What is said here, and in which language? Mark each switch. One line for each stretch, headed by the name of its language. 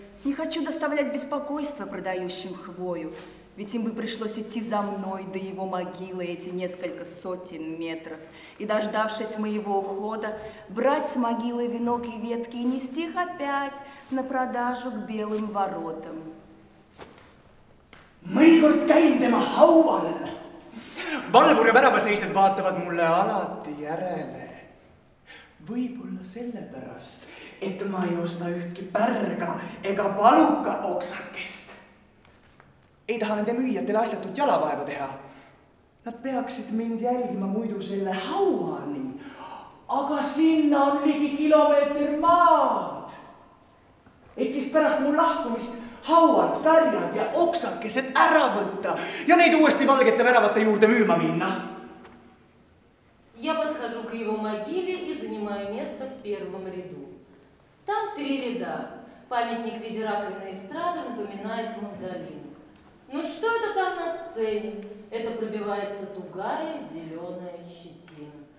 Russian: Не хочу доставлять беспокойство продающим хвою, ведь им бы пришлось идти за мной до его могилы эти несколько сотен метров и, дождавшись моего ухода, брать с могилы венок и ветки и нести их опять на продажу к белым воротам.
Estonian: Mõnikord käin tema haual. Valvur ja väravaseisjad vaatavad mulle alati järele. Võib-olla sellepärast, et ma ei osta ühtki pärga ega paluka oksakest. Ei taha nende müüjatele asjatut jalavaeva teha. Nad peaksid mind jälgima muidu selle hauani, aga sinna on ligi kilomeeter maad. Et siis pärast mul lahkumist hauad, pärjad ja oksakesed ära võtta ja neid uuesti valgete väravate juurde müüma minna.
Russian: Я подхожу к его могиле и занимаю место в первом ряду. Там 3 ряда. Памятник в виде раковины эстрады напоминает Магдалину. Ну что это там на сцене? Это пробивается тугая зеленая щетина.